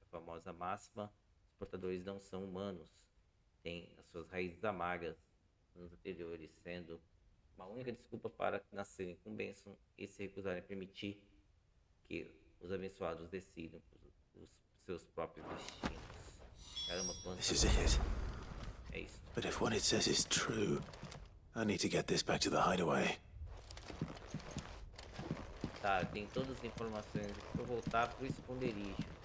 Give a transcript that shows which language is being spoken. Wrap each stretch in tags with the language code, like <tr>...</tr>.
<pt>A famosa máxima, os portadores não são humanos, têm as suas raízes amargas nos anteriores, sendo uma única desculpa para nascerem com bênção e se recusarem a permitir que os abençoados decidam os seus próprios destinos. Caramba, quanto...</pt> <en>This is it.</en> <pt>É isso.</pt> <en>But if what it says is true, I need to get this back to the hideaway.</en> <pt>Tá, tem todas as informações para voltar pro esconderijo.</pt>